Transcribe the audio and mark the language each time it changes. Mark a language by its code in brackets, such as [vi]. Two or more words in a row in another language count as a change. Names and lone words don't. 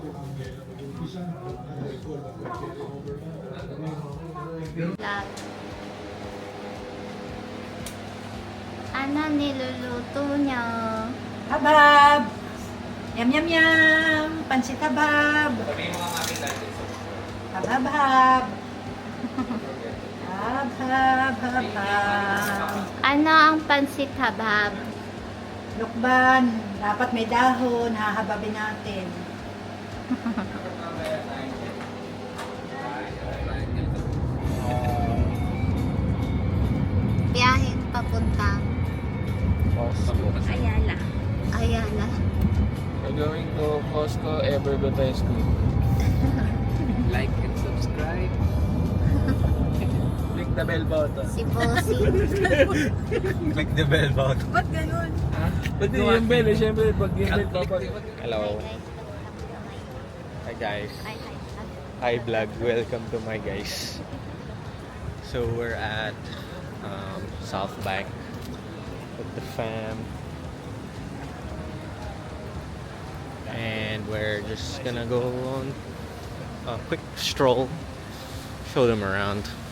[tl] Vlog. Ano niluluto niya? Habab! Yum, yum, yum! Pansit habab! Sabihin mo nga mami natin. Habab, hab! Hab, hab, hab, hab! Ano ang pansit habhab? Lukban, dapat may dahon, hahababin natin. Biyaheng papunta Ayala. Ayala. [en] We're going to Costco Evergotesco. Like and subscribe. Click the bell button. [tl] Si Bossing. [en] Click the bell button. [tl] Ba't ganun? Pati yung bell eh, syempre pag yung bell papag... [en] Hello. Hi guys. Hi, hi. Hi vlog. Welcome to my guys. So we're at South Bank with the fam. And we're just gonna go on a quick stroll, show them around.